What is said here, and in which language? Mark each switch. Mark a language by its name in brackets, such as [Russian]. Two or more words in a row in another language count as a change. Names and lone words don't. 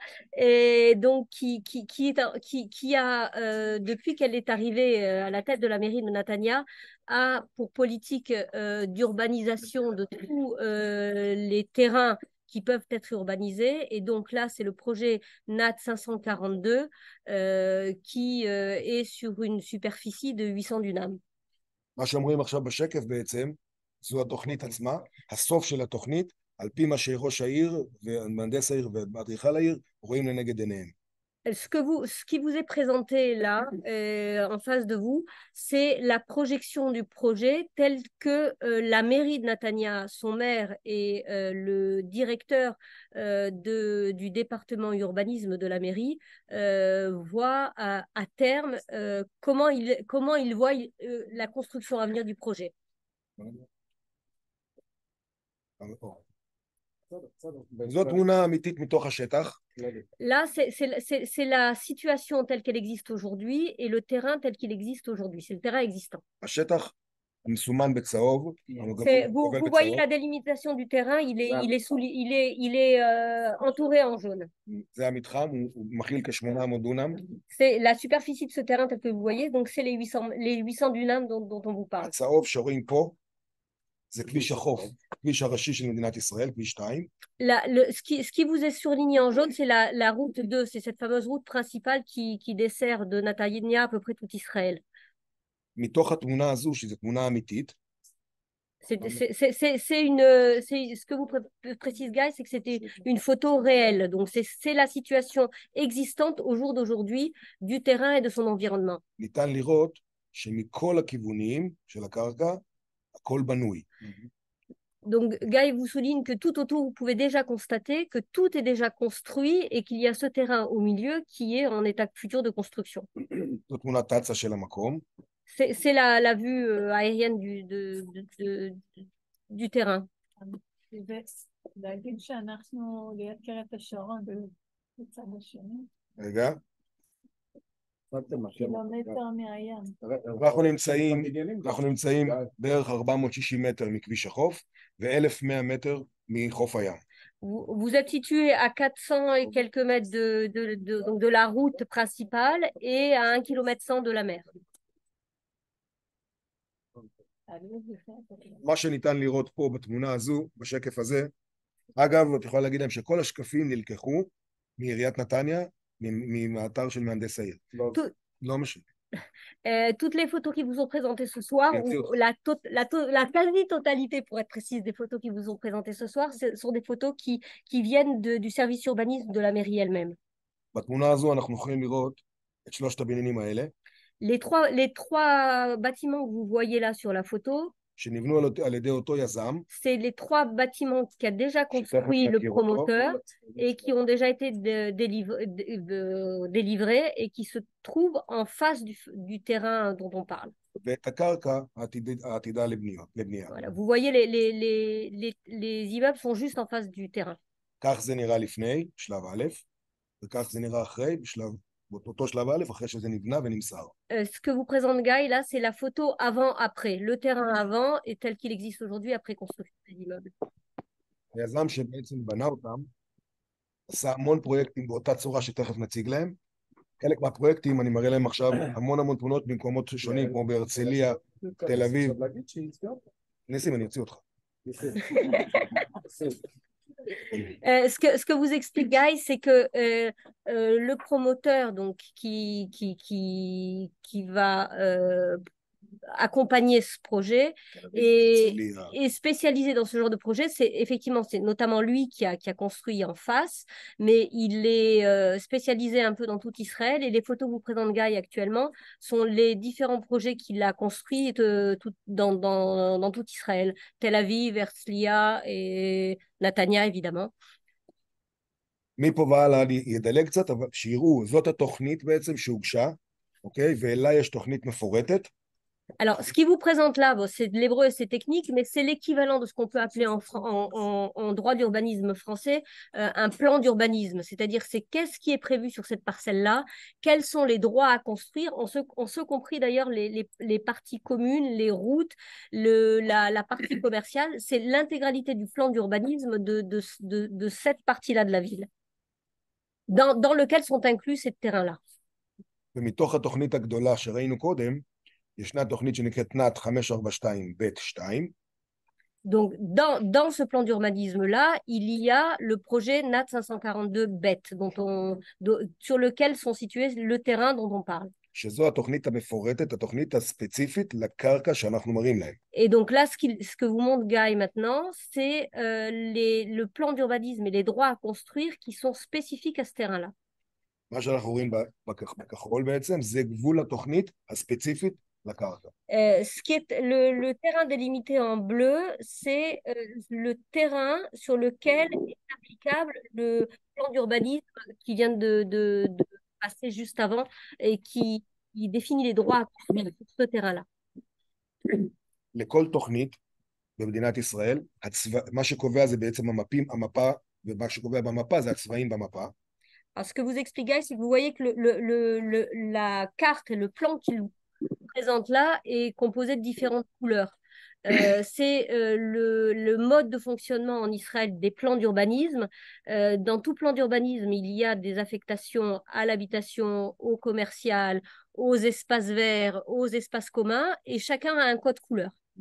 [French] Et donc, qui a, depuis qu'elle est arrivée à la tête de la mairie de Natania, a pour politique d'urbanisation de tous les terrains qui peuvent être urbanisés. Et donc là, c'est le projet NAT 542 qui est sur une superficie de 800 dunams. [Hebrew] מה שאומרים עכשיו בשקף בעצם, זו התוכנית עצמה, הסוף של התוכנית, על פי מה שראש העיר ומהנדס העיר ואדריכל העיר רואים לנגד עיניהם. [French] Ce qui vous est présenté là, en face de vous, c'est la projection du projet tel que la mairie de Natania, son maire et le directeur du département urbanisme de la mairie voient à terme comment ils voient la construction à venir du projet. [Hebrew] זו תמונה אמיתית מתוך השטח. [French] Là, c'est la situation telle qu'elle existe aujourd'hui et le terrain tel qu'il existe aujourd'hui. C'est le terrain existant. [Hebrew] השטח מסומן בצהוב. [French] Vous voyez la délimitation du terrain, il est entouré en jaune. [Hebrew] זה המתחם, הוא מכיל כ-800 דונם. [French] C'est la superficie de ce terrain tel que vous voyez, donc c'est les 800 dunams dont on vous parle. [Hebrew] הצהוב שרואים פה, זה כביש החוף, כביש הראשי של מדינת ישראל, כביש 2. [French] Ce qui vous est surligné en jaune, c'est la route 2, c'est cette fameuse route principale qui dessert de Natania à peu près tout Israël. [Hebrew] מתוך התמונה הזו, שזו תמונה אמיתית, [French] ce que vous précise, Guy, c'est que c'était une photo réelle. Donc, c'est la situation existante au jour d'aujourd'hui du terrain et de son environnement. [Hebrew] ניתן לראות שמכל הכיוונים של הקרקע, הכל בנוי. [French] Donc, Guy vous souligne que tout autour, vous pouvez déjà constater que tout est déjà construit et qu'il y a ce terrain au milieu qui est en état futur de construction. [Hebrew] זו תמונת תצ"א של המקום. [French] C'est la vue aérienne du terrain. [Hebrew] רגע. אנחנו נמצאים בערך 460 מטר מכביש החוף ו-1100 מטר מחוף הים. [French] Vous êtes situé à 400 et quelques mètres de la route principale et à 1,1 km de la mer. [Hebrew] מה שניתן לראות פה בתמונה הזו, בשקף הזה, אגב, את יכולה להגיד להם שכל השקפים נלקחו מעיריית נתניה, מהאתר של מהנדס העיר. לא משנה. [French] Toutes les photos qui vous sont présentées ce soir, la quasi-totalité, pour être précise, des photos qui vous sont présentées ce soir, ce sont des photos qui viennent du service urbanisme de la mairie elle-même. [Hebrew] בתמונה הזו אנחנו יכולים לראות את שלושת הבניינים האלה. [French] Les trois bâtiments que vous voyez là sur la photo, c'est les trois bâtiments qu'a déjà construit le promoteur et qui ont déjà été délivrés et qui se trouvent en face du terrain dont on parle. Voilà, vous voyez, les immeubles sont juste en face du terrain. Ce que vous présente Guy là, c'est la photo avant-après, le terrain avant et tel qu'il existe aujourd'hui après construction des immeubles. [Hebrew] היזם שבעצם בנה אותם עשה המון פרויקטים באותה צורה שתכף נציג להם. חלק מהפרויקטים אני מראה להם עכשיו המון תמונות במקומות שונים כמו בהרצליה, תל אביב. ניסים, אני אוציא אותך. [French] Ce que vous explique Guy, c'est que le promoteur donc, qui va accompagner ce projet et spécialisé dans ce genre de projet. C'est notamment lui qui a construit en face, mais il est spécialisé un peu dans tout Israël, et les photos que vous présente Guy actuellement sont les différents projets qu'il a construits dans tout Israël, Tel Aviv, Herzliya et Natania évidemment. [Hebrew] מפה והלאה אני אדלג קצת, אבל שיראו, זאת התוכנית בעצם שהוגשה, אוקיי? ואלה יש תוכנית מפורטת. [French] Alors, ce qui vous présente là, bon, c'est de l'hébreu et c'est technique, mais c'est l'équivalent de ce qu'on peut appeler en droit d'urbanisme français un plan d'urbanisme. C'est-à-dire, c'est qu'est-ce qui est prévu sur cette parcelle-là, quels sont les droits à construire, en ce compris d'ailleurs les parties communes, les routes, la partie commerciale. C'est l'intégralité du plan d'urbanisme de cette partie-là de la ville, dans lequel sont inclus ces terrains-là. [Hebrew] ומתוך התוכנית הגדולה שראינו קודם, ישנה תוכנית שנקראת נאט 542(ב)(2). [French] Donc, dans ce plan d'urbanisme-là, il y a le projet NAT 542-BET, sur lequel sont situés le terrain dont on parle. [Hebrew] שזו התוכנית המפורטת, התוכנית הספציפית לקרקע שאנחנו מראים להם. [French] Et donc là, ce que vous montre Guy maintenant, c'est le plan d'urbanisme et les droits à construire qui sont spécifiques à ce terrain-là. [Hebrew] מה שאנחנו רואים בכחול בעצם, זה גבול התוכנית הספציפית לקרקע. [French] Ce qui est le terrain délimité en bleu, c'est le terrain sur lequel est applicable le plan d'urbanisme qui vient de passer juste avant et qui définit les droits à construire sur ce terrain-là. [Hebrew] לכל תוכנית במדינת ישראל, מה שקובע זה בעצם המפה, ומה שקובע במפה זה הצבעים במפה. [French] Alors, ce que vous expliquez, c'est que vous voyez que la carte et le plan qu'il présente là est composé de différentes couleurs. C'est le mode de fonctionnement en Israël des plans d'urbanisme. Dans tout plan d'urbanisme, il y a des affectations à l'habitation, au commercial, aux espaces verts, aux espaces communs, et chacun a un code couleur.